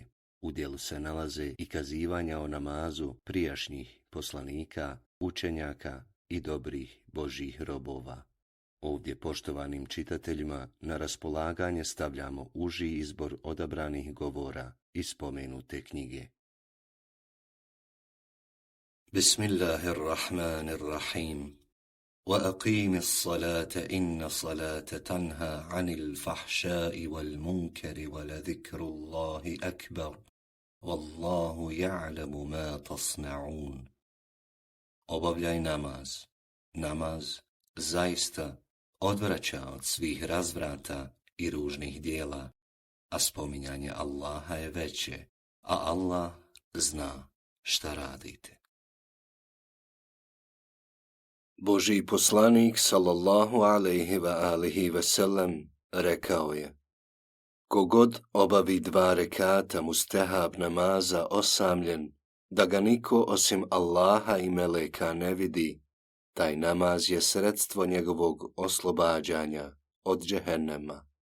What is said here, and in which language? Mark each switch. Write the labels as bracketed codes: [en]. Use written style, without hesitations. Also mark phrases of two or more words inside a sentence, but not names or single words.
[bs] U dijelu se nalaze i kazivanja o namazu prijašnjih poslanika, učenjaka i dobrih Božjih robova. Ovdje poštovanim čitateljima na raspolaganje stavljamo uži izbor odabranih govora iz spomenute knjige. [ar] بسم الله الرحمن الرحيم. وَأَقِيمِ الصَّلَاةَ إِنَّ الصَّلَاةَ تَنْهَى عَنِ الْفَحْشَاءِ وَالْمُنكَرِ وَلَذِكْرُ اللَّهِ أَكْبَرُ وَاللَّهُ يَعْلَمُ مَا تَصْنَعُونَ. [bs] Obavljaj namaz. Namaz zaista odvraća od svih razvrata i ružnih dijela, a spominjanje Allaha je veće, a Allah zna šta radite. Božji poslanik [ar] صلى الله عليه وآله وسلم [bs] rekao je: Kogod obavi 2 rekata mustehab namaza osamljen, da ga niko osim Allaha i meleka ne vidi, taj namaz je sredstvo njegovog oslobađanja od džehennema.